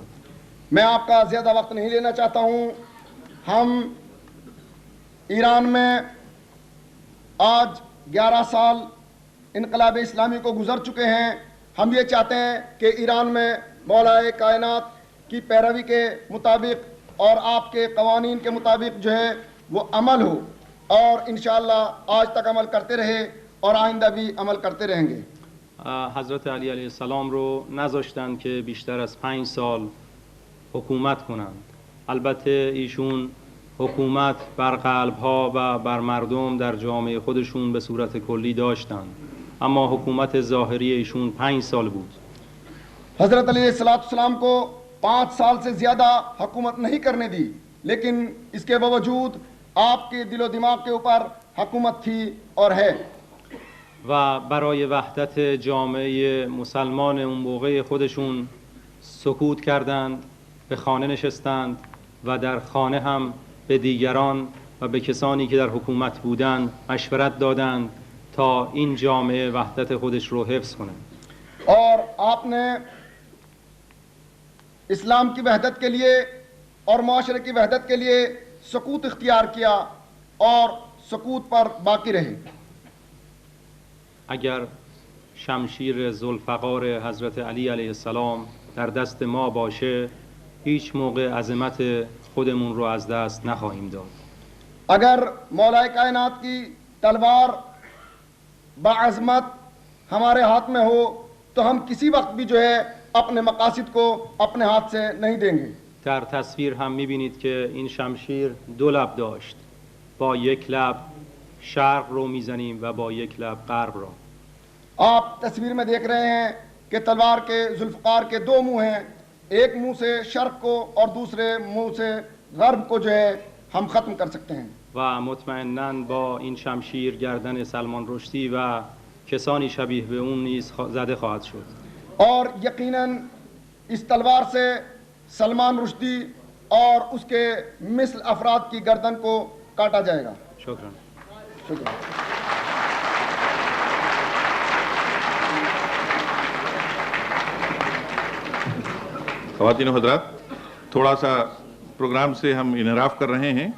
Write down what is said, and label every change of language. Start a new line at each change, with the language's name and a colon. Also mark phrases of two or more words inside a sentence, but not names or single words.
Urdu: میں آپ کا زیادہ وقت نہیں لینا چاہتا ہوں. ہم ایران میں آج 11 سال انقلاب اسلامی کو گزر چکے ہیں. ہم یہ چاہتے ہیں کہ ایران میں مولا کائنات کی پیروی کے مطابق اور آپ کے قوانین کے مطابق جو ہے وہ عمل ہو، اور انشاءاللہ آج تک عمل کرتے رہے اور آئندہ بھی عمل کرتے رہیں گے.
Persian: حضرت علی علیه السلام رو نذاشتند که بیشتر از 5 سال حکومت کنند. البته ایشون حکومت بر قلب‌ها و بر مردم در جامعه خودشون به صورت کلی داشتند، اما حکومت ظاهری ایشون 5 سال بود.
Urdu: حضرت علیہ السلام کو 5 سال سے زیادہ حکومت نہیں کرنے دی، لیکن اس کے باوجود آپ کے دل و دماغ کے اوپر حکومت تھی اور ہے.
Persian: و برای وحدت جامعه مسلمان اون موقع خودشون سکوت کردند، به خانه نشستند و در خانه هم به دیگران و به کسانی که در حکومت بودند مشورت دادند تا این جامعه وحدت خودش رو حفظ کنه.
Urdu: اور آپ نے اسلام کی وحدت کے لیے اور معاشرے کی وحدت کے لیے سکوت اختیار کیا اور سکوت پر باقی رہے.
Persian: اگر شمشیر ذوالفقار حضرت علی علیه السلام در دست ما باشه هیچ موقع عظمت خودمون رو از دست نخواهیم داد.
Urdu: اگر مولا کائنات کی تلوار بعظمت ہمارے ہاتھ میں ہو تو ہم کسی وقت بھی جو ہے اپنے مقاصد کو اپنے ہاتھ سے نہیں دیں گے.
Persian: در تصویر هم میبینید که این شمشیر 2 لب داشت. با یک لب شرق رو میزنیم و با یک لب غرب رو.
Urdu: آپ تصویر میں دیکھ رہے ہیں کہ تلوار کے ذوالفقار کے 2 منہ ہیں، ایک منہ سے شرق کو اور دوسرے منہ سے غرب کو جو ہے ہم ختم کر سکتے ہیں.
Persian: و مطمئناً با این شمشیر گردن سلمان رشدی و کسانی شبیه به اون نیز زده خواهد شد.
Urdu: اور یقیناً اس تلوار سے سلمان رشدی اور اس کے مثل افراد کی گردن کو کاٹا جائے گا.
Persian: شکرا.
Urdu: شکریہ. خواتین و حضرات، تھوڑا سا پروگرام سے ہم انحراف کر رہے ہیں.